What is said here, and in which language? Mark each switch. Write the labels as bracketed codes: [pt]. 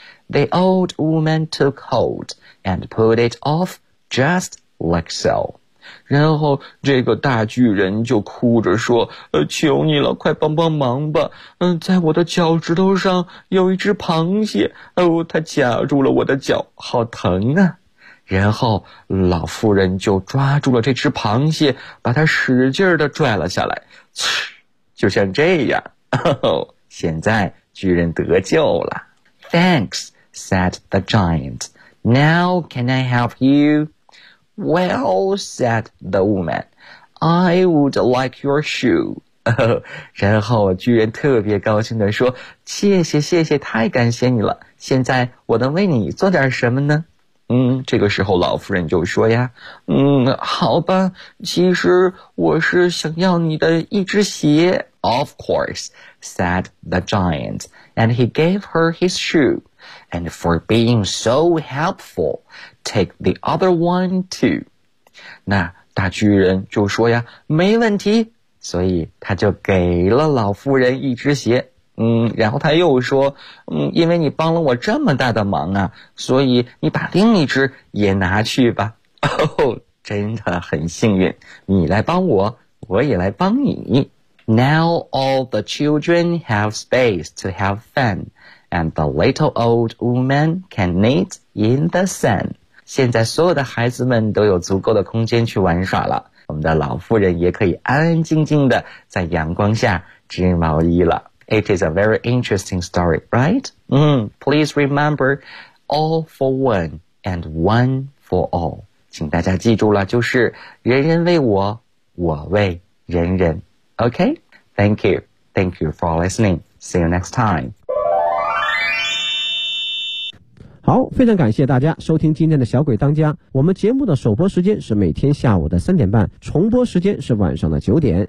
[en] The old woman took hold and put it off just like so. [zh] 然后这个大巨人就哭着说，求你了，快帮帮忙吧。在我的脚趾头上有一只螃蟹，它夹住了我的脚，好疼啊。然后老妇人就抓住了这只螃蟹，把它使劲地拽了下来，就像这样。现在巨人得救了。 [en] Thanks. said the giant. Now can I help you? Well, said the woman, I would like your shoe. [zh] 然后巨人特别高兴地说，谢谢谢谢，太感谢你了，现在我能为你做点什么呢？这个时候老夫人就说呀，好吧，其实我是想要你的一只鞋。 Of course, said the giant, and he gave her his shoe. And for being so helpful, take the other one too. 那大巨人就说呀，没问题。所以他就给了老妇人一只鞋。然后他又说，因为你帮了我这么大的忙啊，所以你把另一只也拿去吧。真的很幸运，你来帮我，我也来帮你。 [en] Now all the children have space to have fun. And the little old woman can knit in the sun. [zh] 现在所有的孩子们都有足够的空间去玩耍了。我们的老妇人也可以安安静静地在阳光下织毛衣了。 [en] It is a very interesting story, right? Please remember, all for one and one for all. [zh] 请大家记住了，就是人人为我，我为人人。 [en] Okay? Thank you. Thank you for listening. See you next time. [zh] 好，非常感谢大家收听今天的小鬼当家。我们节目的首播时间是每天下午的3:30，重播时间是晚上的9:00。